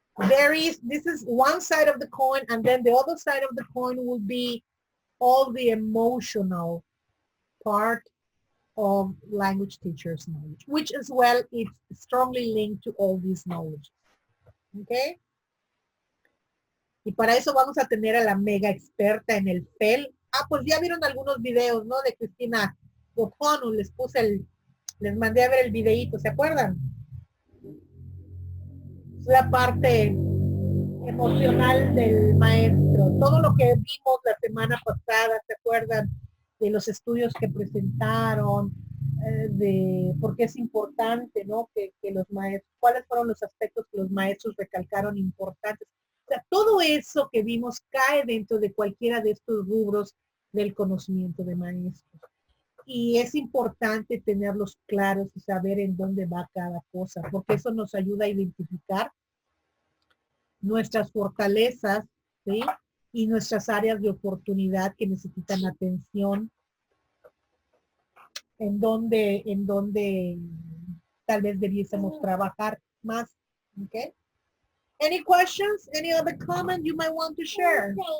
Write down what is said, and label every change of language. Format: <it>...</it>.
<en>This is one side of the coin, and then the other side of the coin will be all the emotional part of language teachers' knowledge, which as well is strongly linked to all these knowledge. Okay?</en> <es>Y para eso vamos a tener a la mega experta en el FEL. Pues ya vieron algunos videos, ¿no? De Cristina O'Connell, les mandé a ver el videíto, ¿se acuerdan? Es la parte emocional del maestro. Todo lo que vimos la semana pasada, ¿se acuerdan? De los estudios que presentaron, de por qué es importante, ¿no? Que los maestros, cuáles fueron los aspectos que los maestros recalcaron importantes. O sea, todo eso que vimos cae dentro de cualquiera de estos rubros del conocimiento de maestros. Y es importante tenerlos claros y saber en dónde va cada cosa, porque eso nos ayuda a identificar nuestras fortalezas, ¿sí? Y nuestras áreas de oportunidad que necesitan atención, en donde tal vez debiésemos trabajar más.</es> <en>Okay? Any questions? Any other comment you might want to share?</en>